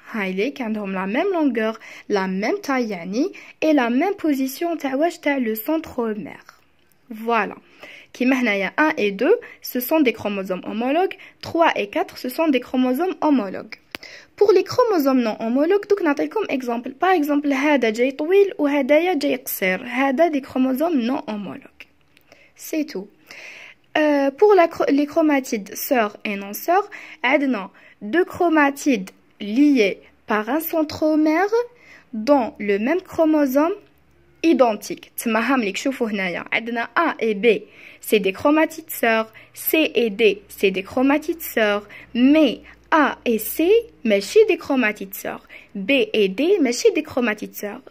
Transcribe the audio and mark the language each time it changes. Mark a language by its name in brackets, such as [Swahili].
[Arabic] هايليك عندهم [French] la même longueur, la même taille [Arabic] يعني [French] et la même position [Arabic] تاع واش تاع [French] le centromère. Voilà. [Arabic] كيما هنايا [French] 1 et 2 ce sont des chromosomes homologues, 3 et 4 ce sont des chromosomes homologues. Pour les chromosomes non homologues [Arabic] دوك نعطيكم [French] exemple. Par exemple [Arabic] هذا جاي طويل وهدايا جاي قصير. هذا [French] des chromosomes non homologues. C'est tout. Pour les chromatides sœurs et non sœurs, [Arabic] عندنا [French] deux chromatides liés par un centromère dans le même chromosome identique. [Arabic] تما هامليك شوفوا هنايا عندنا [French] A et B c'est des chromatides sœurs, C et D c'est des chromatides sœurs, mais A et C [Arabic] ماشي [French] des chromatides sœurs, B et D ماشي des chromatides sœurs.